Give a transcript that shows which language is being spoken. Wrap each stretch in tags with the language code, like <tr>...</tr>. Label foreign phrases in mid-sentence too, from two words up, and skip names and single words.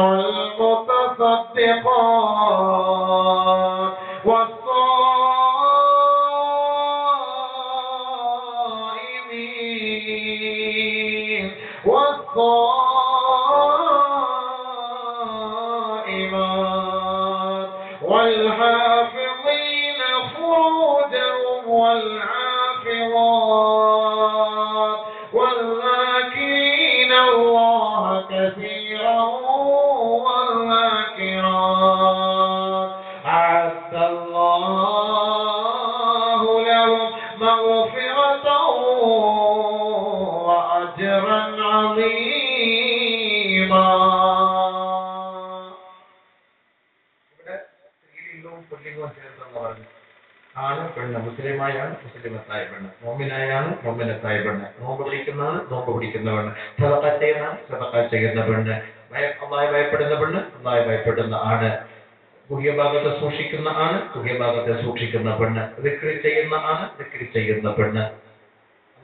<ar>والمتصدقات والصائمين والصائمات والحافظين فروجهم والحافظات والذاكرين الله كثيرا والذاكرات أعد الله لهم مغفرة وأجرا عظيما.</ar> <ml>ആണ് പെണ്ണ്, മുസ്ലിമായാണ് മുസ്ലിമത്തായ പെണ്ണ്, മോമിനായാണ് മോമിനത്തായ പെണ്ണ്, നോമ്പ് പിടിക്കുന്നതാണ് നോമ്പ് പിടിക്കുന്ന പെണ്ണ്, സദഖ ചെയ്യുന്നതാണ് സദഖ ചെയ്യുന്ന പെണ്ണ്, അല്ലാഹുവെ ഭയപ്പെടുന്ന പെണ്ണ്, അല്ലാഹുവെ ഭയപ്പെടുന്ന ആണ്, ഗുഹ്യഭാഗത്തെ സൂക്ഷിക്കുന്ന ആണ് ഗുഹ്യഭാഗത്തെ സൂക്ഷിക്കുന്ന പെണ്ണ്, ദിക്ർ ചെയ്യുന്ന ആണ് ദിക്ർ ചെയ്യുന്ന പെണ്ണ്.</ml>